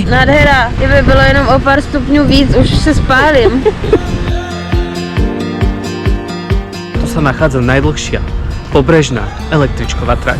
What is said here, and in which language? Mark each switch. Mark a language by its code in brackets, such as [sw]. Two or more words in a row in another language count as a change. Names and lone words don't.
[cs] Nádhera, kdyby bylo jenom o pár stupňů víc, už se spálím. [sk] Tu sa nachádza najdlhšia pobrežná električková trať.